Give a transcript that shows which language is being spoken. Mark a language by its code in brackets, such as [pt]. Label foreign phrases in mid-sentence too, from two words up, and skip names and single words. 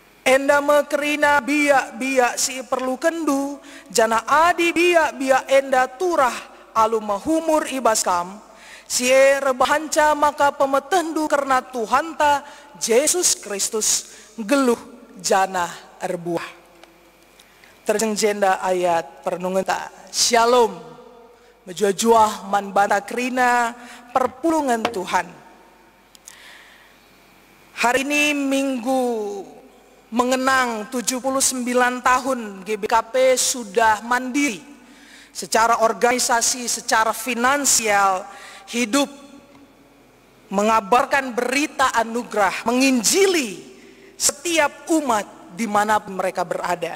[btx] Enda mekerina biak-biak si perlu kendu, jana adi biak-biak enda turah alu mahumur ibaskam, si rebahanca maka pemetendu karena Tuhanta Yesus Kristus geluh jana erbuah. Terjengjenda ayat pernungenta, Shalom, menjuah-juah man banta kerina perpulungan Tuhan. [id] Hari ini Minggu mengenang 79 tahun GBKP sudah mandiri secara organisasi, secara finansial, hidup mengabarkan berita anugerah, menginjili setiap umat dimanapun mereka berada.